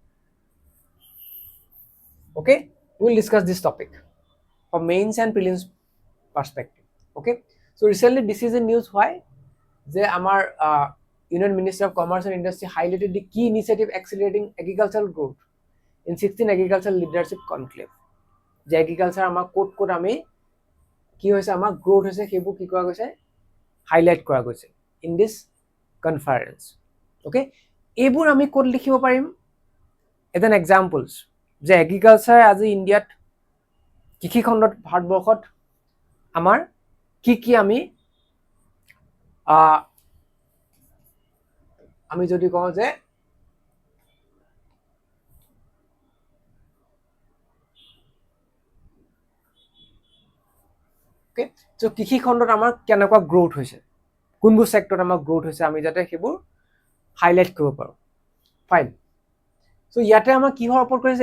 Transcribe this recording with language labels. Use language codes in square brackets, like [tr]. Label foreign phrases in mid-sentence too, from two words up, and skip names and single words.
[en] okay will discuss this topic from mains and prelims perspective okay so recently this is in news why যে [as] আমাৰ [en] Union Ministry of Commerce and Industry highlighted the key initiative accelerating agricultural growth in 16 agricultural leadership conclave [as] যে agriculture আমাৰ কোট আমি কি হৈছে আমাৰ গ্ৰোথ হৈছে সেইবোৰ কি কৰা গৈছে হাইলাইট কৰা গৈছে [en] in this conference okay [as] এইবোৰ আমি কোট লিখিব পাৰিম [en] as an examples [as] যে agriculture আজি ইণ্ডিয়াত কৃষি খণ্ডত ভাৰতবৰ্ষত আমাৰ কি আমি যদি কওঁ যে [en] okay so [as] কৃষি খণ্ডত আমাৰ কেনেকুৱা গ্ৰোথ হৈছে কোনবোৰ সেক্টৰত আমাৰ গ্ৰোথ হৈছে আমি যাতে সেইবোৰ হাইলাইট কৰিব পাৰো [en] fine so [as] ইয়াতে আমাৰ কিহৰ ওপৰত কৰিছে